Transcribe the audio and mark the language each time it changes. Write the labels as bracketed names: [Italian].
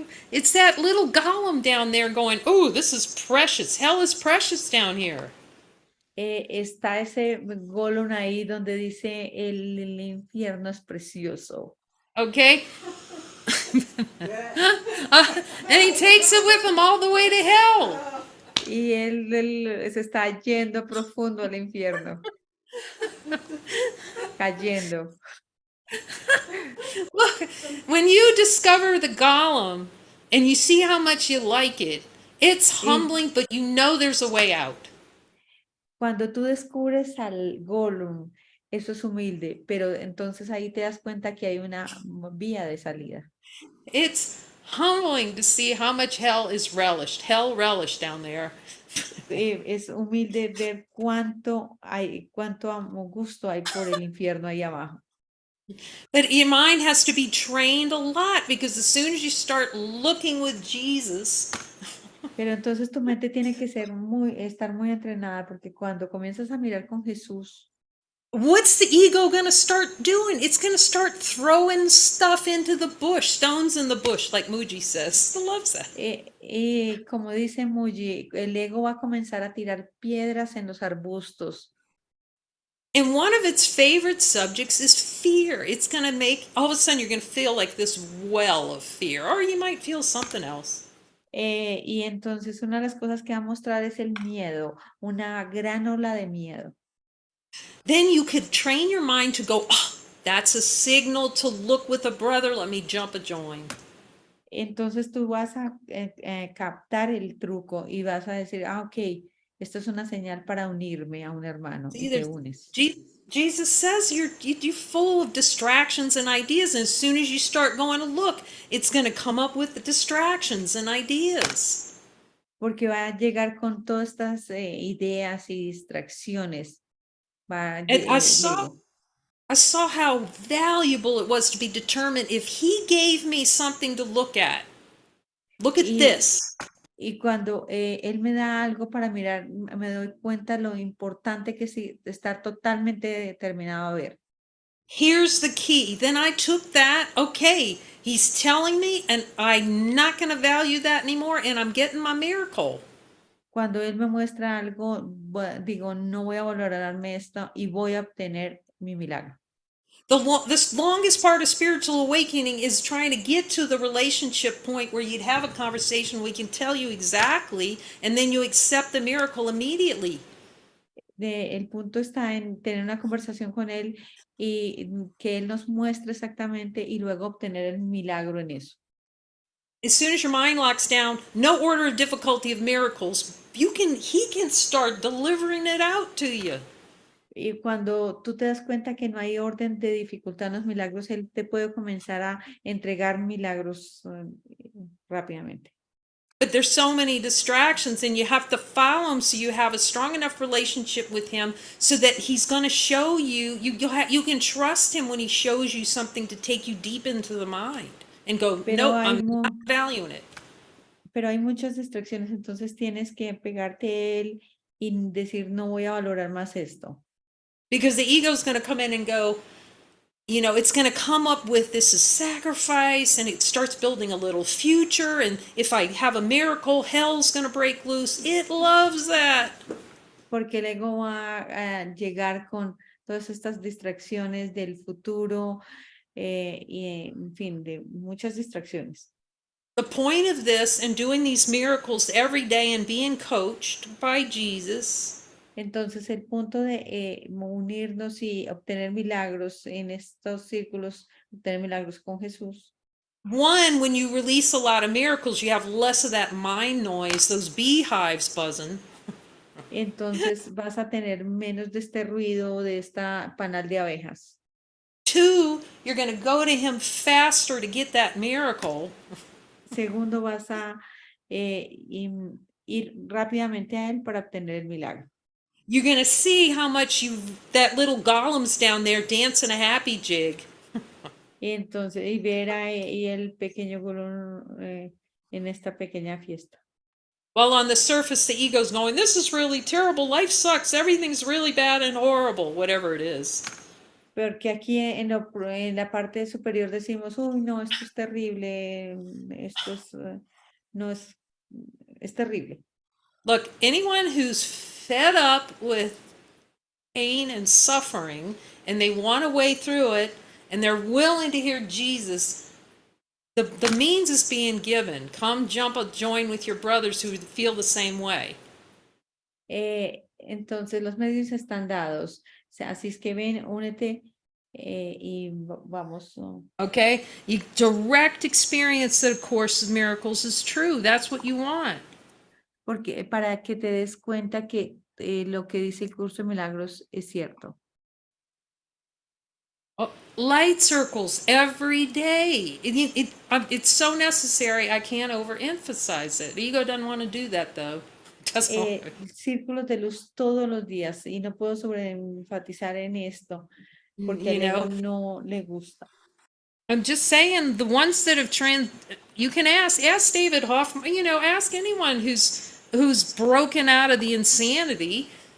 [English] It's that little golem down there going, oh, this is precious. Hell is precious down here. [Spanish] Está ese Gollum ahí donde dice el infierno es precioso. [English] Okay? And he takes it with him all the way to hell. [Spanish] Y él se está yendo profundo al infierno, cayendo. [English] Look, when you discover the golem and you see how much you like it, it's [Spanish] Y [English] humbling, but you know there's a way out. [Spanish] cuando tú descubres al Gollum, eso es humilde, pero entonces ahí te das cuenta que hay una vía de salida. [English] It's humbling to see how much hell is relished. Hell relished down there. [Spanish] Es humilde ver cuánto gusto hay por el infierno ahí abajo. [English] But your mind has to be trained a lot because as soon as you start looking with Jesus, [Spanish] Pero entonces tu mente tiene que estar muy entrenada porque cuando comienzas a mirar con Jesús, [English] what's the ego going to start doing? It's going to start throwing stuff into the bush, stones in the bush, like Muji says. He loves that. [Spanish] como dice Muji, el ego va a comenzar a tirar piedras en los arbustos. [English] And one of its favorite subjects is fear. It's going to make, all of a sudden, you're going to feel like this well of fear, or you might feel something else. [Spanish] Y entonces una de las cosas que va a mostrar es el miedo, una gran ola de miedo. [English] Then you could train your mind to go, oh, that's a signal to look with a brother. Let me jump a join. [Spanish] Entonces tú vas a captar el truco y vas a decir, ok, esto es una señal para unirme a un hermano y te unes. [English] Jesus says you're full of distractions and ideas, and as soon as you start going to look, it's going to come up with the distractions and ideas. [Spanish] Porque va a llegar con todas estas ideas y distracciones. [English] And I saw how valuable it was to be determined if he gave me something to look at. Look at this. [Spanish] Y cuando él me da algo para mirar, me doy cuenta lo importante que es estar totalmente determinado a ver. [English] Here's the key. Then I took that. Okay, he's telling me, and I'm not going to value that anymore, and I'm getting my miracle. [Spanish] Cuando él me muestra algo, digo, no voy a valorarme esto y voy a obtener mi milagro. [English] This longest part of spiritual awakening is trying to get to the relationship point where you'd have a conversation we can tell you exactly, and then you accept the miracle immediately. [Spanish] El punto está en tener una conversación con él y que él nos muestre exactamente y luego obtener el milagro en eso. [English] as soon as your mind locks down, no order of difficulty of miracles, he can start delivering it out to you. [Spanish] Y cuando tú te das cuenta que no hay orden de dificultad en los milagros, Él te puede comenzar a entregar milagros rápidamente. [English] But there's so many distractions, and you have to follow him so you have a strong enough relationship with him so that he's going to show you, you can trust him when he shows you something to take you deep into the mind and go, [Spanish] Pero [English] nope, [Spanish] hay, [English] I'm not valuing it. [Spanish] pero hay muchas distracciones, entonces tienes que pegarte a Él y decir, no voy a valorar más esto. [English] Because the ego's going to come in and go, it's going to come up with this is sacrifice, and it starts building a little future, and if I have a miracle, hell's going to break loose. It loves that. [Spanish] Porque el ego va a llegar con todas estas distracciones del futuro y, en fin, de muchas distracciones. [English] The point of this and doing these miracles every day and being coached by Jesus. [Spanish] Entonces, el punto de unirnos y obtener milagros en estos círculos, obtener milagros con Jesús. [English] One, when you release a lot of miracles, you have less of that mind noise, those beehives buzzing. [Spanish] Entonces, vas a tener menos de este ruido, de esta panal de abejas. [English] Two, you're going to go to him faster to get that miracle. [Spanish] Segundo, vas a ir rápidamente a él para obtener el milagro. [English] You're going to see how much that little golem's down there dancing a happy jig. [Spanish] Entonces, y ver a y el pequeño golón en esta pequeña fiesta. [English] While on the surface, the ego's going, this is really terrible, life sucks, everything's really bad and horrible, whatever it is. [Spanish] Porque aquí en la parte superior decimos, uy, no, esto es terrible, esto es, no es, es terrible. [English] Look, anyone who's fed up with pain and suffering, and they want a way through it, and they're willing to hear Jesus, the means is being given. Come join with your brothers who feel the same way. [Spanish] Entonces los medios están dados. O sea, así es que ven, únete y vamos. [English] Okay? You direct experience that A Course in Miracles is true. That's what you want. [Spanish] Porque para que te des cuenta que lo que dice el curso de milagros es cierto. [English] Light circles every day. It's so necessary. I can't overemphasize it. The ego doesn't want to do that, though. [Spanish] Círculos de luz todos los días y no puedo sobreenfatizar en esto porque al ego no le gusta. [English] I'm just saying, the ones that have you can ask David Hoffman, ask anyone who's broken out of the insanity.